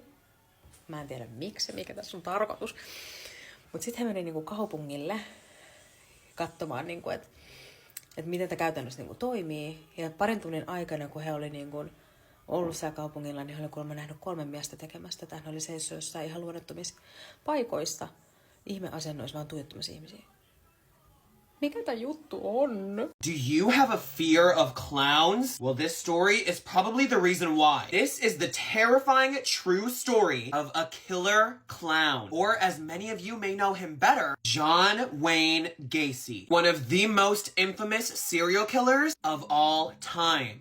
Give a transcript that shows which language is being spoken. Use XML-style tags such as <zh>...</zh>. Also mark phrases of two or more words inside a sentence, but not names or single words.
<fi>Mä en tiedä miksi, mikä tässä on tarkoitus. Mutta sitten he meni niinku kaupungille katsomaan, niinku, että miten tämä käytännössä niinku toimii. Ja parin tunnin aikana, kun he oli niinku ollut siellä kaupungilla, niin he oli kuulemma nähnyt 3 miestä tekemästä tätä. Ne oli seissyt jossain ihan luonnottomissa paikoissa, ihmeasennoissa, vaan tuijottomassa ihmisiä. Mikä tää juttu on?</fi> <en>Do you have a fear of clowns? Well, this story is probably the reason why. This is the terrifying true story of a killer clown. Or as many of you may know him better, John Wayne Gacy. One of the most infamous serial killers of all time.</en>